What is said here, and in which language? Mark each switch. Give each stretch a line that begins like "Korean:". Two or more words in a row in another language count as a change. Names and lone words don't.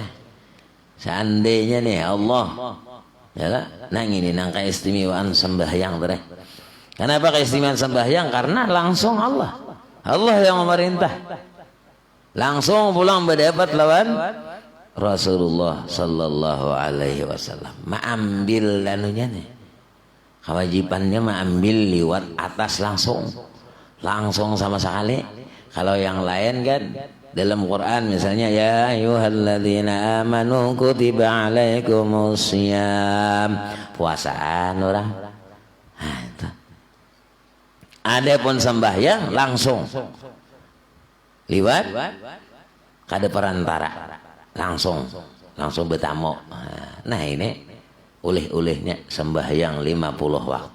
Banjar: Seandainya nih Allah ya nang ini nang keistimewaan sembahyang tadi.
Indonesian: Kenapa keistimewaan sembahyang? Karena langsung Allah yang memerintah.
Banjar: Langsung pulang berdapat lawan Rasulullah
Arabic: صلى الله عليه وسلم.
Banjar: Mengambil anunya nih.
Indonesian: Kewajibannya mengambil lewat atas langsung sama sekali. Kalau yang lain kan dalam Quran misalnya
Arabic: يا أيها الذين آمنوا كتب عليكم الصيام,
Banjar: puasaan orang. Nah, itu. Adapun sembahyang langsung liwat kada perantara langsung bertamu. Nah ini ulih-ulihnya sembahyang 50 waktu.